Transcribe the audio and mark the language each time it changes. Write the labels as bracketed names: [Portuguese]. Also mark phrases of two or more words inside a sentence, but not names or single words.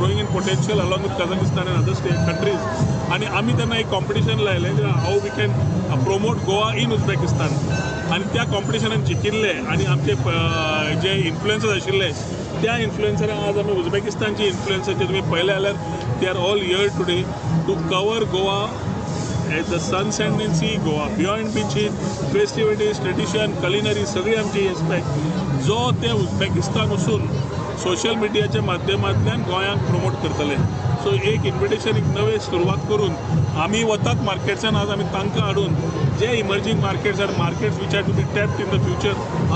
[English] potential along with Kazakhstan and other countries [Konkani] आणि आम्ही त्यांना एक कॉम्पिटिशन लायलें [English] how we can promote Goa in Uzbekistan [Konkani] आणि त्या कॉम्पिटिशनान जिखिल्ले आणि आमचे जे इन्फ्लुएन्सर्स आशिल्ले त्या इन्फ्लुएन्सरांक आज आमी उझबेकिस्तानचे इन्फ्लुएन्सर जे तुम्ही पळयले जाल्यार [English] they are all here today to cover Goa at the sunset in see Goa beyond beaches festivities tradition culinary [Konkani] सगळी आमची एस्पेक्ट जो ते उझबेकिस्तान वचून सोशल मिडियाच्या माध्यमांतल्यान गोंयांक प्रमोट करतले सो एक इन्विटेशन एक नवे सुरवात करून आमी वतात मार्केट्सान आज आमी तांकां हाडून जे [English] emerging markets are markets which are to be tapped in the future